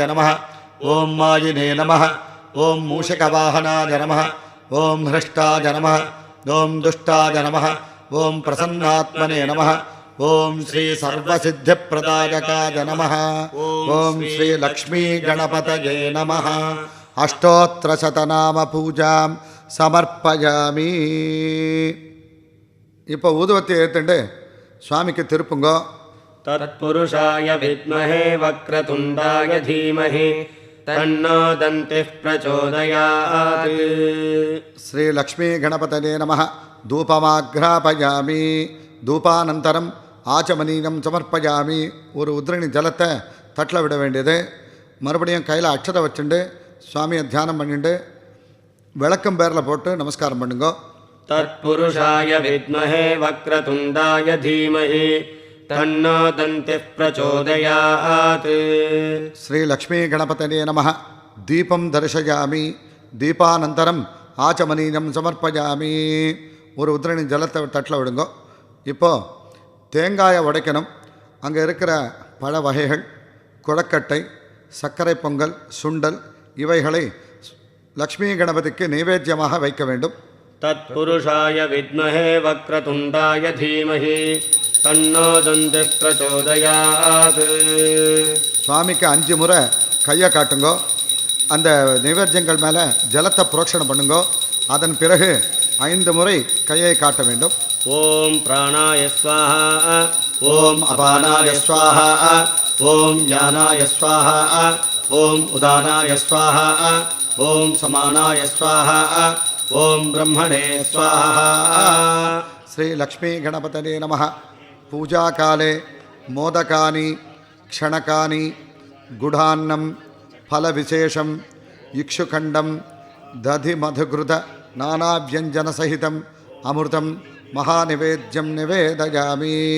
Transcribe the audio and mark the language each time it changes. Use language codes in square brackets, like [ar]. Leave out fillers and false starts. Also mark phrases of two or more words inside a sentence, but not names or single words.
[sa] नमः ॐ मायिने नमः ॐ मूषिकवाहनाय नमः ॐ हृष्टाय नमः ॐ दुष्टाय नमः ॐ प्रसन्नात्मने नमः ॐ श्रीसर्वसिद्धिप्रदायकाय नमः ॐ श्रीलक्ष्मीगणपतये नमः अष्टोत्तरशतनाम पूजां समर्पयामि [ta] இப்போ ஊதுவத்தி ஏற்றுண்டு சுவாமிக்கு திருப்புங்கோ. [sa] तत्पुरुषाय विद्महे वक्रतुण्डाय धीमहि तन्नो दन्तिः प्रचोदयात्. श्री लक्ष्मी गणपतये नमः। धूपमाघ्रापयामि. धूपानन्तरम् आचमनीयं समर्पयामि. [ta] ஒரு உதிரணி ஜலத்தை தட்டில் விட வேண்டியது. மறுபடியும் கையில் அட்சதை வச்சுண்டு சுவாமியை தியானம் பண்ணிட்டு விளக்கம் பேரில் போட்டு நமஸ்காரம் பண்ணுங்கோ. [sa] तत्पुरुषाय विद्महे वक्रतुण्डाय धीमहि तन्नो दन्तिः प्रचोदयात्. श्री लक्ष्मी गणपतये नमः। दीपं दर्शयामि. दीपानन्तरम् आचमनीयं समर्पयामि. [ta] ஒரு உதிரணி ஜலத்தை தட்டில் விடுங்கோ. இப்போது தேங்காயை உடைக்கணும். அங்கே இருக்கிற பழ வகைகள், குழக்கட்டை, சர்க்கரை பொங்கல், சுண்டல் இவைகளை லக்ஷ்மி கணபதிக்கு நைவேத்தியமாக வைக்க வேண்டும். [sa] तत्पुरुषाय विद्महे वक्रतुण्डाय धीमहि तन्नो दन्तिः प्रचोदयात्. [ta] சுவாமிக்கு 5 முறை கையை காட்டுங்கோ. அந்த நைவேத்தியங்கள் மேலே ஜலத்தை புரோக்ஷணம் பண்ணுங்கோ. அதன் பிறகு 5 முறை கையை காட்ட வேண்டும். [sa] ॐ प्राणाय स्वाहा ॐ अपानाय स्वाहा ॐ ज्ञानाय स्वाहा ॐ उदानाय स्वाहा ॐ समानाय स्वाहा ॐ ब्रह्मणे स्वाहा. श्री लक्ष्मी गणपतये नमः. पूजाकाले मोदकानि, क्षणकानि, गुढान्नं, फलविशेषं, इक्षुखण्डं, दधिमधुघृत नानाव्यञ्जनसहितं अमृतं महानिवेद्यं निवेदयामि.